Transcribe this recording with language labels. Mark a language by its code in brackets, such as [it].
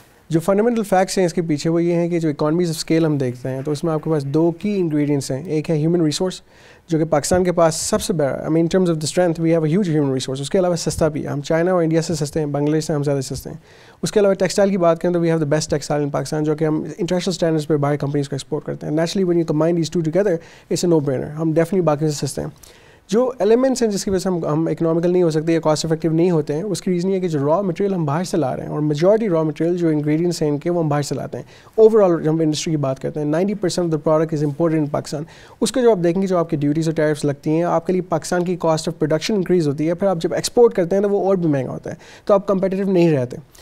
[ur] جو fundamental facts ہیں اس کے پیچھے وہ یہ ہیں کہ جو اکانومیز آف اسکیل ہم دیکھتے ہیں تو اس میں آپ کے پاس 2 کی انگریڈینٹس ہیں. ایک ہے [en] human resource [ur] جو کہ پاکستان کے پاس سب سے بڑا [en] I mean in terms of the strength we have a huge human resource. [ur] اس کے علاوہ سستا بھی ہے, ہم چائنا اور انڈیا سے سستے ہیں, بنگلہ دیش سے ہم زیادہ سستے ہیں. اس کے علاوہ ٹیکسٹائل کی بات کریں تو [en] we have the best textile in Pakistan [ur] جو کہ ہم انٹرنیشنل اسٹینڈرڈس پہ باہر کمپنیز کو ایکسپورٹ کرتے ہیں. [en] Naturally when you combine these two together it's a no brainer. [ur] ہم ڈیفینیٹلی باقی سے سستے ہیں. جو ایلیمنٹس ہیں جس کی وجہ سے ہم اکنامیکل نہیں ہو سکتے یا کاسٹ افیکٹیو نہیں ہوتے ہیں, اس کی ریزن یہ ہے کہ جو را مٹیریل ہم باہر سے لا رہے ہیں اور میجورٹی را مٹیریل جو انگریڈینٹس ہیں ان کے وہ ہم باہر سے لاتے ہیں. [en] overall [ur] جب ہم انڈسٹری کی بات کرتے ہیں [en] 90% of the product is imported in Pakistan. [ur] اس کے جو آپ دیکھیں گے جو آپ کی ڈیوٹیز اور ٹیرفس لگتی ہیں آپ کے لیے پاکستان کی کاسٹ آف پروڈکشن انکریز ہوتی ہے, پھر آپ جب ایکسپورٹ کرتے ہیں تو وہ اور بھی مہنگا ہوتا ہے, تو آپ کمپیٹیٹیو نہیں رہتے.